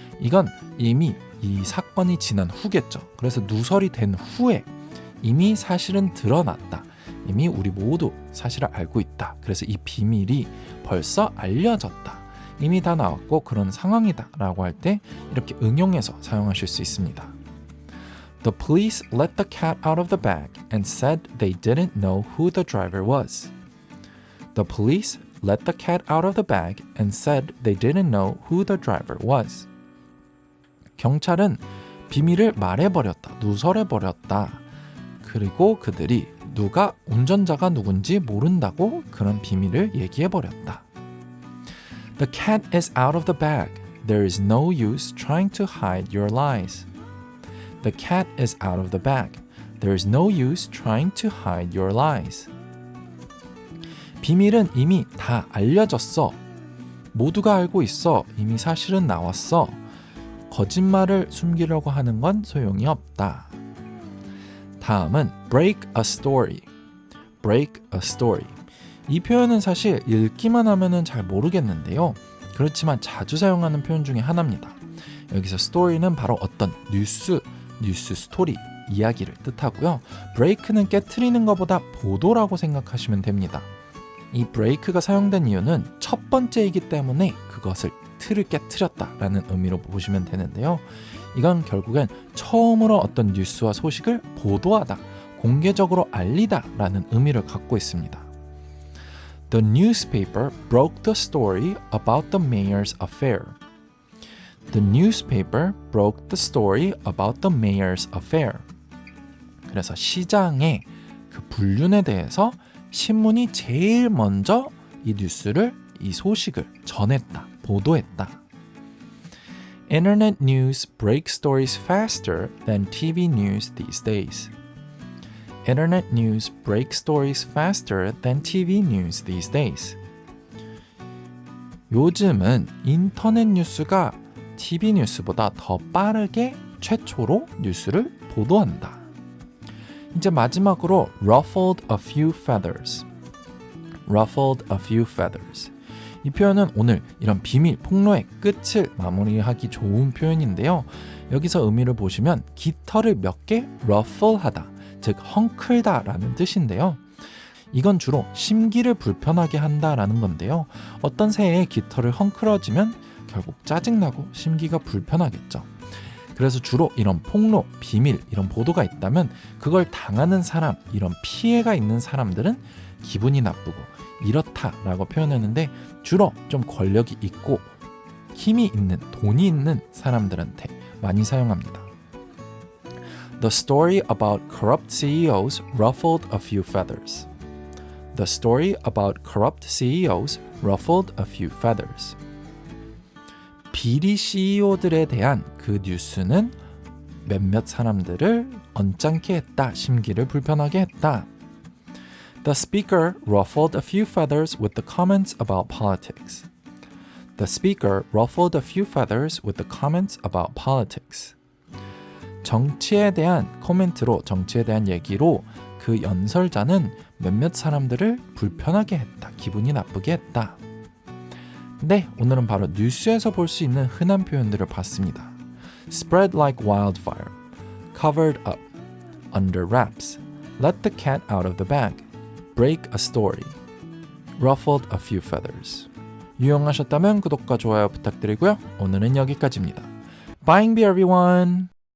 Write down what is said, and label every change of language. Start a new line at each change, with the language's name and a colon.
Korean: 이건 이미 이 사건이 지난 후겠죠. 그래서 누설이 된 후에 이미 사실은 드러났다. 이미 우리 모두 사실을 알고 있다. 그래서 이 비밀이 벌써 알려졌다. 이미 다 나왔고 그런 상황이다 라고 할 때 이렇게 응용해서 사용하실 수 있습니다.
English: The police let the cat out of the bag and said they didn't know who the driver was. The police let the cat out of the bag and said they didn't know who the driver was.
Korean: 경찰은 비밀을 말해버렸다. 누설해버렸다. 그리고 그들이 누가 운전자가 누군지 모른다고 그런 비밀을 얘기해버렸다.
English: The cat is out of the bag. There is no use trying to hide your lies. The cat is out of the bag. There is no use trying to hide your lies.
Korean: 비밀은 이미 다 알려졌어. 모두가 알고 있어. 이미 사실은 나왔어. 거짓말을 숨기려고 하는 건 소용이 없다. 다음은 break a story.
English: break a story.
Korean: 이 표현은 사실 읽기만 하면은 잘 모르겠는데요. 그렇지만 자주 사용하는 표현 중에 하나입니다. 여기서 story는 바로 어떤 뉴스 스토리, 이야기를 뜻하고요. break는 깨트리는 것보다 보도라고 생각하시면 됩니다. 이 break가 사용된 이유는 첫 번째이기 때문에 그것을 틀을 깨트렸다라는 의미로 보시면 되는데요. 이건 결국엔 처음으로 어떤 뉴스와 소식을 보도하다, 공개적으로 알리다라는 의미를 갖고 있습니다.
English: The newspaper broke the story about the mayor's affair. The newspaper broke the story about the mayor's affair.
Korean: 그래서 시장의 그 불륜에 대해서 신문이 제일 먼저 이 뉴스를, 이 소식을 전했다, 보도했다.
English: Internet news breaks stories faster than TV news these days. Internet news breaks stories faster than TV news these days.
Korean: 요즘은 인터넷 뉴스가 TV 뉴스보다 더 빠르게 최초로 뉴스를 보도한다. 이제 마지막으로 ruffled a few feathers.
English: ruffled a few feathers.
Korean: 이 표현은 오늘 이런 비밀, 폭로의 끝을 마무리하기 좋은 표현인데요. 여기서 의미를 보시면 깃털을 몇 개 ruffle하다, 즉 헝클다 라는 뜻인데요. 이건 주로 심기를 불편하게 한다라는 건데요. 어떤 새의 깃털을 헝클어지면 결국 짜증나고 심기가 불편하겠죠. 그래서 주로 이런 폭로, 비밀, 이런 보도가 있다면 그걸 당하는 사람, 이런 피해가 있는 사람들은 기분이 나쁘고 이렇다라고 표현하는데 주로 좀 권력이 있고 힘이 있는, 돈이 있는 사람들한테 많이 사용합니다.
English: The story about corrupt CEOs ruffled a few feathers. The story about corrupt CEOs ruffled a few feathers.
Korean: 비리 CEO들에 대한 그 뉴스는 몇몇 사람들을 언짢게 했다, 심기를 불편하게 했다.
English: The speaker ruffled a few feathers with the comments about politics. The speaker ruffled a few feathers with the comments about politics.
Korean: 정치에 대한 코멘트로, 정치에 대한 얘기로 그 연설자는 몇몇 사람들을 불편하게 했다, 기분이 나쁘게 했다. 네, 오늘은 바로 뉴스에서 볼 수 있는 흔한 표현들을 봤습니다.
English: spread like wildfire, covered up, under wraps, let the cat out of the bag, break a story, ruffled a few feathers.
Korean: 유용하셨다면 구독과 좋아요 부탁드리고요. 오늘은 여기까지입니다.
English: Bye everyone!